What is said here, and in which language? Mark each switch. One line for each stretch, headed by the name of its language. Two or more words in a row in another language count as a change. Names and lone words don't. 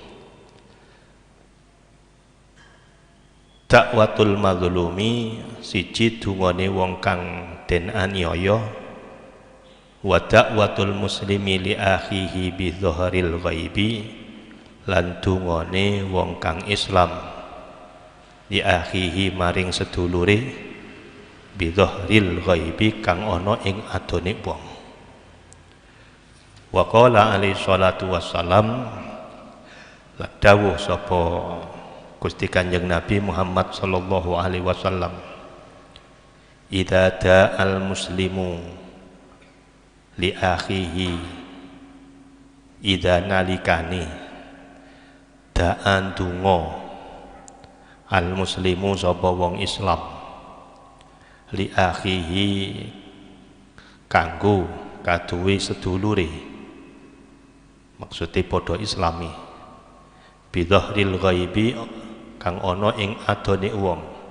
Arabic: دعوة المظلوم
Javanese: siji dungane wong kang den aniaya
Arabic: ودعوة المسلم لأخيه بظهر الغيب
Javanese: lan dungane wong kang Islam
Arabic: لأخيه
Javanese: maring sedulure
Arabic: بظهر الغيب
Javanese: kang ana ing adone wong.
Arabic: وقال عليه الصلاة والسلام,
Javanese: dawuh sapa Gusti Kanjeng Nabi Muhammad
Arabic: صلى الله عليه وسلم, إذا دعا المسلم لأخيه
Javanese: idza nalikani da'an donga
Arabic: المسلم
Javanese: sapa wong Islam
Arabic: لأخيه
Javanese: kanggo kaduwe sedulure, maksudnya padha islami,
Arabic: بظهر الغيب
Javanese: kang ana ing adone wong.